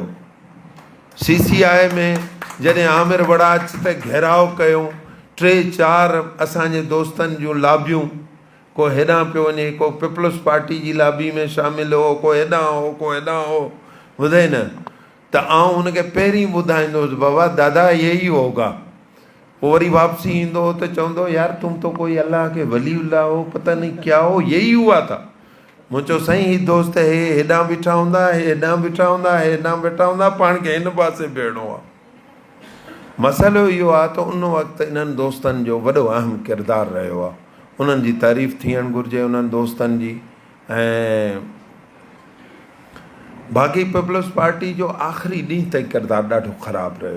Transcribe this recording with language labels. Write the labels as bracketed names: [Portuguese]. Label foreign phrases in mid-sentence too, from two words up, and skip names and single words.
[Sindhi] CCI में जॾहिं आमिर वड़ाच ते घेराव कयूं, 3-4 असांजे दोस्तनि जूं लाबियूं, को हेॾां पियो वञे, को पीपल्स पार्टी जी लाबी में शामिल हो, को हेॾां हो, ॿुधे न। त आउं हुनखे पहिरीं ॿुधाईंदुसि, [Hindi] बाबा दादा ये ही होगा। [Sindhi] पोइ वरी वापसी ईंदो त चवंदो, [Hindi] यार तुम तो कोई अल्लाह के वलीउल्लाह हो, पता नहीं क्या हो, यही हुआ था। [Sindhi] मूं चयो साईं ही दोस्त हेॾां बीठा हूंदा, हेॾां बीठा हूंदा, पाण खे हिन पासे बीहणो आहे। मसइलो इहो आहे त उन वक़्तु इन्हनि दोस्तनि जो वॾो अहम किरदारु रहियो आहे। उन्हनि जी तारीफ़ थियणु घुरिजे, उन्हनि दोस्तनि जी। ऐं बाक़ी पीपल्स पार्टी जो आख़िरी ॾींहं ताईं किरदारु ॾाढो ख़राबु रहियो।